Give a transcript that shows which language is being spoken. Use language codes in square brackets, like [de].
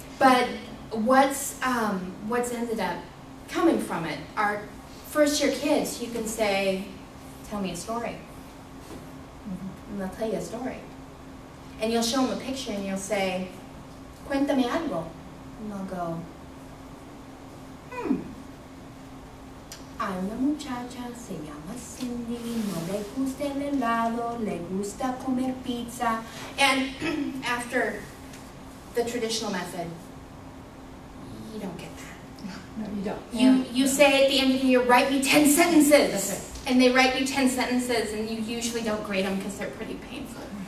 [en] But what's ended up coming from it are first year kids. You can say, tell me a story. And they'll tell you a story. And you'll show them a picture and you'll say, [es] cuéntame algo. [en] And they'll go, [es] hay una muchacha, se llama Cindy, no le gusta el helado, le gusta comer pizza. [en] And after the traditional method, you don't get that. No, you don't. You say at the end of the year, write me 10 sentences. That's right. And they write you 10 sentences, and you usually don't grade them because they're pretty painful.